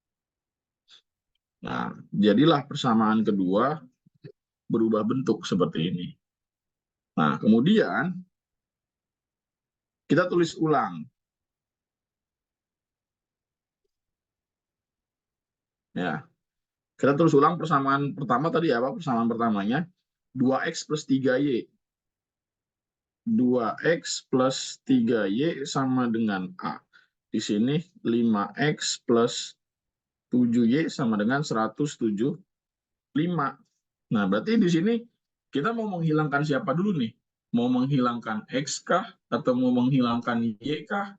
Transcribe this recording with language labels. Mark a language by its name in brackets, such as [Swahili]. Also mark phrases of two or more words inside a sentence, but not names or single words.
[Indonesian] Nah, jadilah persamaan kedua berubah bentuk seperti ini. Nah, kemudian kita tulis ulang. Ya, kita tulis ulang persamaan pertama tadi apa? Persamaan pertamanya 2X plus 3Y. 2X plus 3Y sama dengan A. Di sini 5X plus 7Y sama dengan 175. Nah, berarti di sini kita mau menghilangkan siapa dulu nih? Mau menghilangkan X kah? Atau mau menghilangkan Y kah?